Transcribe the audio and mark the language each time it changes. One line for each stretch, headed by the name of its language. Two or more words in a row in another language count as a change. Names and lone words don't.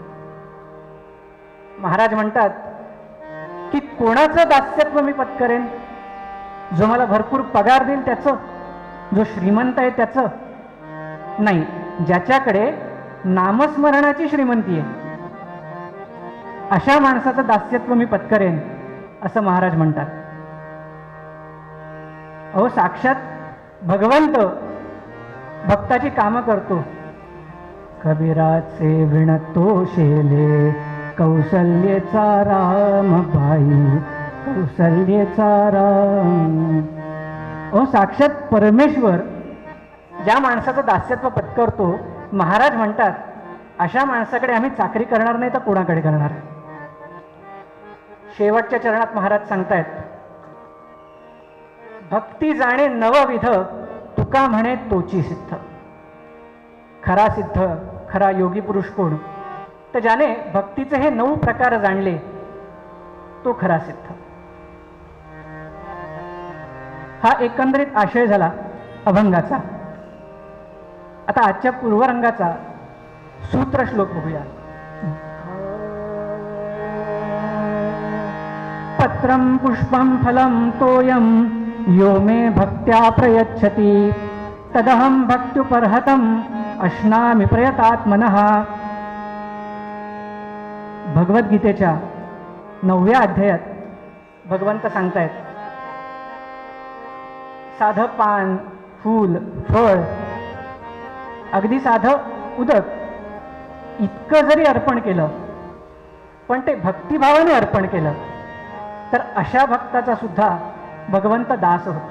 Marathi: महाराज म्हणतात की कोणाचं दास्यत्व मी पत्करेन, जो मला भरपूर पगार देईल त्याचं, जो श्रीमंत आहे त्याचं नाही, ज्याच्याकडे नामस्मरणाची श्रीमंती आहे अशा माणसाचं दास्यत्व मी पत्करेन, असं महाराज म्हणतात. अहो, साक्षात भगवंत भक्ताची कामं करतो. कबीराचे विणतो शेले, कौसल्येचा राम बाई, कौसल्येचा राम. अहो, साक्षात परमेश्वर ज्या माणसाचं दास्यत्व पत्करतो, महाराज म्हणतात अशा माणसाकडे आम्ही चाकरी करणार नाही तर कोणाकडे करणार. शेवटच्या चरणात महाराज सांगतायत, भक्ती जाणे नवविध, तुका म्हणे तोची सिद्ध. खरा सिद्ध, खरा योगी पुरुष कोण, तर ज्याने भक्तीचे हे 9 प्रकार जाणले तो खरा सिद्ध. हा एकंदरीत आशय झाला अभंगाचा. आता आजच्या पूर्वरंगाचा सूत्र श्लोक बघूया.
Sanskrit: पत्रं पुष्पं फलं तोयं यो मे भक्त्या प्रयच्छति, तदहं भक्त्युपरहतं अश्नामि प्रयतात्मनः.
Marathi: भगवद्गीतेच्या 9व्या अध्यायात भगवंत सांगतायत, साधं पान, फूल, फळ, अगदी साधं उदक इतकं जरी अर्पण केलं, पण ते भक्तिभावाने अर्पण केलं, तर अशा भक्ताचा सुद्धा भगवंत दास होतो.